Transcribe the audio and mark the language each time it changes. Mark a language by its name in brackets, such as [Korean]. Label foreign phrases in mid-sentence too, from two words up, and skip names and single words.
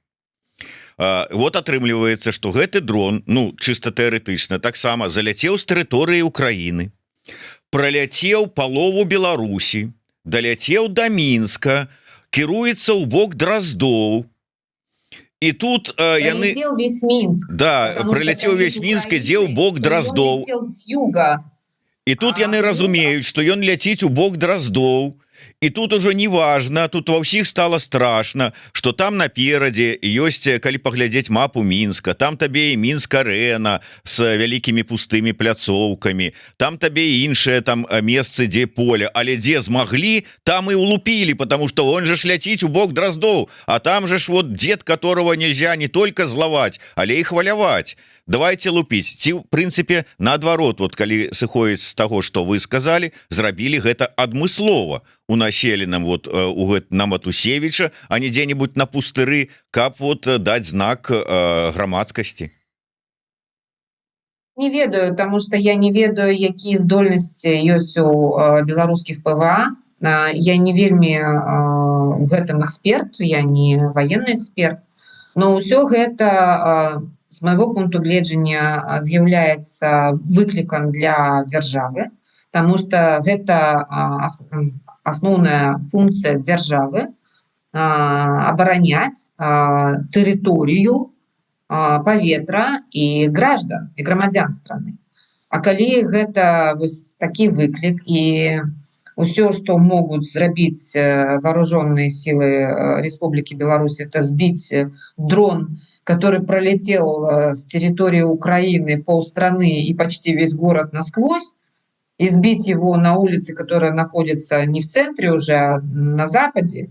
[Belarusian] Вот атрымліваецца, што гэты дрон, ну чыста тэарэтычна, таксама заляцеў з тэрыторыі Украіны, праляцеў палову Беларусі, даляцеў да Мінска, кіруецца ў бок Дроздоў. І тут яны... [Russian] Прилетел весь Минск. [Belarusian] Да, прыляцеў весь Мінск, ідзе ў бок Дроздоў. [Russian] Он летел с юга. [Belarusian] І тут яны разумеюць, што ён ляціць у бок Дроздоў. І тут ужо не важна, тут ва ўсіх стала страшна, што там наперадзе ёсць, калі паглядзець мапу Мінска, там табе і Мінск-арэна з вялікімі пустымі пляцоўкамі, там табе і іншыя там месцы, дзе поле, але дзе змаглі, там і улупілі, [Russian] потому что он же ж [Belarusian] ляціць у бок Дроздоў, [Russian] а там же ж вот дед, которого нельзя не только [Belarusian] злаваць, але і хваляваць. [Russian] Давайте лупіць. [Belarusian] Ці, в прынцыпе, наадварот, вот, калі сыходзіць з таго, што вы сказалі, зрабілі гэта адмыслова у населеным вот, на Матусевіча, а не дзе-небудзь на пустыры, каб вот, даць знак грамадскасці. Не ведаю, [Russian] потому что [Belarusian] я не ведаю, якія здольнасці ёсць у беларускіх ПВА. Я не вельмі у гэтым эксперт, я не [Russian] военный эксперт, [Belarusian] но ўсё гэта з майго пункту гледжання з'яўляецца выклікам для дзяржавы, таму што гэта асноўная функцыя дзяржавы абараняць тэрыторыю, паветра і граждан, і грамадзян страны. А калі гэта вось такі выклік і ўсё, што могуць зрабіць вооруженные силы Республики Беларусь, это сбить дрон, который пролетел с территории Украины полстраны и почти весь город насквозь, и сбить его на улице, которая находится не в центре уже, а на западе.